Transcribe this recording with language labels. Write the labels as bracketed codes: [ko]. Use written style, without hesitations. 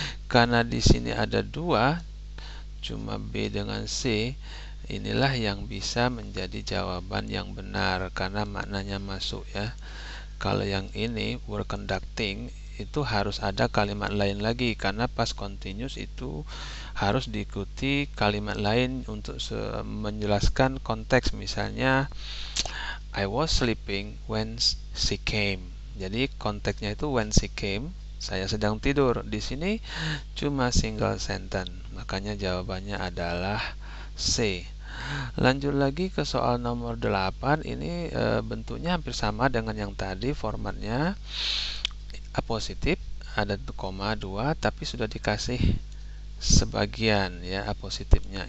[id] Karena di sini ada dua, cuma B dengan C, inilah yang bisa menjadi jawaban yang benar karena maknanya masuk ya. Kalau yang ini were conducting itu harus ada kalimat lain lagi, karena past continuous itu harus diikuti kalimat lain untuk menjelaskan konteks. [en] Misalnya I was sleeping when she came. [id] Jadi konteksnya itu [en] when she came, [id] saya sedang tidur. Di sini cuma single sentence, makanya jawabannya adalah C. Lanjut lagi ke soal nomor 8. Ini bentuknya hampir sama dengan yang tadi, formatnya apositif, ada koma 2, tapi sudah dikasih sebagian ya apositifnya.